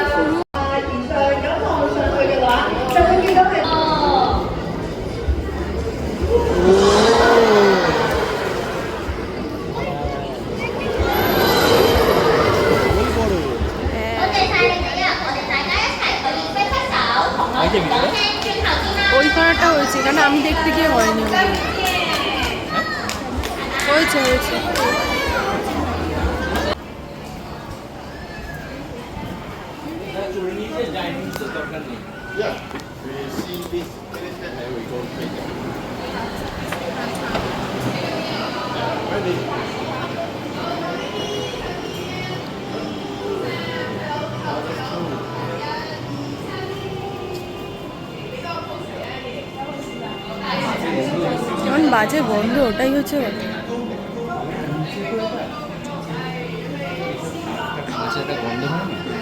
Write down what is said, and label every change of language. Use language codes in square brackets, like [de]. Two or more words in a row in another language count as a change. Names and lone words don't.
[yue] 而上咁望上去嘅話，就會見到係多謝晒你哋啊！我哋大家一齊可以揮揮手，同我哋講聲轉頭見啦。 [bn] ওইখানটা হয়েছে, কারণ আমি দেখতে গিয়ে হয়নি ওগুলো। হয়েছে হয়েছে। চড়ে নিয়েছে ডাইনিংসের দরকার নেই [en] Yeah, we see this elephant and we go take it. Ready? [bn] যেমন বাজে গন্ধ, ওটাই হচ্ছে কথা। আচ্ছা এটা গন্ধ হয় না